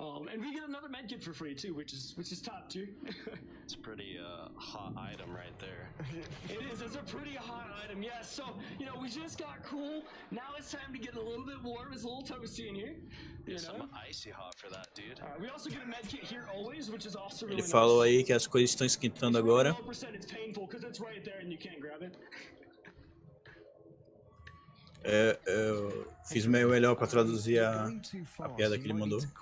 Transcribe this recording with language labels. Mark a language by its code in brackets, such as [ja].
[en] And we get another medkit for free too, which is top tier. It's a pretty hot item right there. It is. It's a pretty hot item. Yeah. So you know, we just got cool. Now it's time to get a little bit warm. It's a little toasty in here. You know? Some icy hot for that, dude. We also get a medkit here always, which is also really [pt] Ele falou aí que as coisas estão esquentando agora. [en] It's painful because it's right there and you can't grab it. [pt] Eu fiz o meu melhor para traduzir a piada que ele mandou.